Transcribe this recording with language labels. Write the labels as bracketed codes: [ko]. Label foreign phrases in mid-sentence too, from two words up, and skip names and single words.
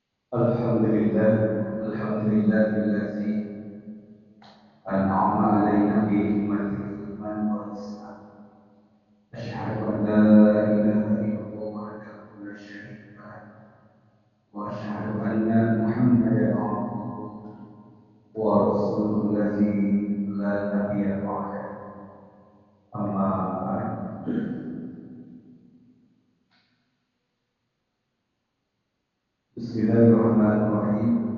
[ar] الحمد لله الذي أنعم علينا بنعمة الإيمان والإسلام. أشهد أن لا إله إلا الله وحده لا شريك له. وأشهد أن محمدا عبده ورسوله الذي لا نبي بعده. أما بعد. بسم الله الرحمن الرحيم.